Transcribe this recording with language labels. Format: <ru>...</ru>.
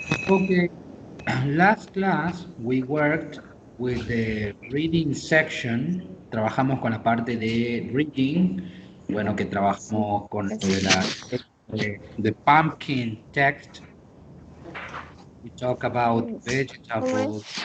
<en>Okay, last class we worked with the reading section.</en> <es>Trabajamos con la parte de reading. Bueno, que trabajamos con lo de the pumpkin text.</es> <en>We talk about vegetables,</en>